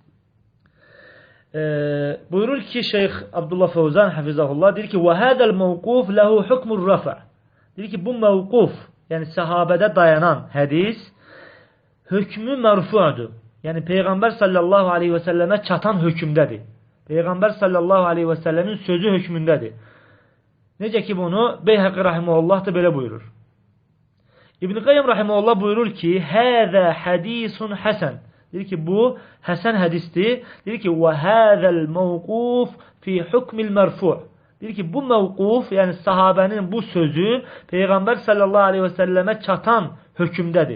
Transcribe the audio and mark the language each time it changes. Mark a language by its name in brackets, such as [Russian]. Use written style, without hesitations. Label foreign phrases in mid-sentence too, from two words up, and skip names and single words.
[Turkish] Buyurur ki Şeyh Abdullah Fevzan hafizahullah der ki [Arabic] وهذا موقوف له حكم الرفع. [Turkish] Der ki bu mevkuf, yani sahabede dayanan hadis hükmü merfu'dur. Yani Peygamber [Arabic] صلى الله عليه وسلم [Turkish] çatan hükümdedir. Peygamber [Arabic] صلى الله عليه وسلم [Turkish] sözü hükmündedir. [Azerbaijani] Necə ki bunu Beyhaqi rahimehullah da belə buyurur. İbn Qayyim rahimehullah buyurur ki: [Arabic] "هذا حديث حسن." [Azerbaijani] Deyir ki, bu həsən hədisdir. Deyir ki, [Arabic] "وهذا الموقوف في حكم المرفوع'." [Azerbaijani] Deyir ki, bu mevquf, yəni sahabənin bu sözü Peyğəmbər [Arabic] صلى الله عليه وسلم [Azerbaijani] çatan hökmdədir.